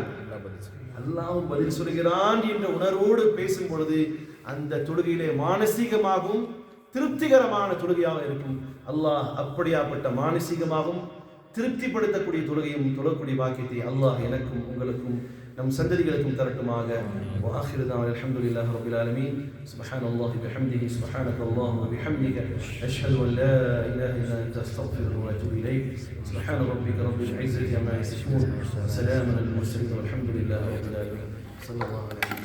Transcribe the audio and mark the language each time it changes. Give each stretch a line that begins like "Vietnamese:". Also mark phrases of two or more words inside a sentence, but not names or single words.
Tamil: அல்லாஹ்வும் பதில் சொல்கிறான் என்ற உணர்வோடு பேசும் பொழுது அந்த தொழுகையிலே மானசீகமாகவும் திருப்திகரமான தொழுகையாக இருக்கும். அல்லாஹ் அப்படியாப்பட்ட மானசீகமாகவும் திருப்திப்படுத்தக்கூடிய தொழுகையும் தொழக்கூடிய பாக்கியத்தை அல்லாஹ் எனக்கும் உங்களுக்கும் நம் சந்ததிகளுக்கும் தரட்டுமாக.
Arabic: وآخر دعوانا الحمد لله رب العالمين. سبحان الله بحمده سبحانك اللهم وبحمدك أشهد أن لا إله إلا أنت أستغفرك وأتوب إليك. سبحان ربك رب العزة عما يصفون وسلام على المرسلين والحمد لله رب العالمين. صلى الله عليه وسلم.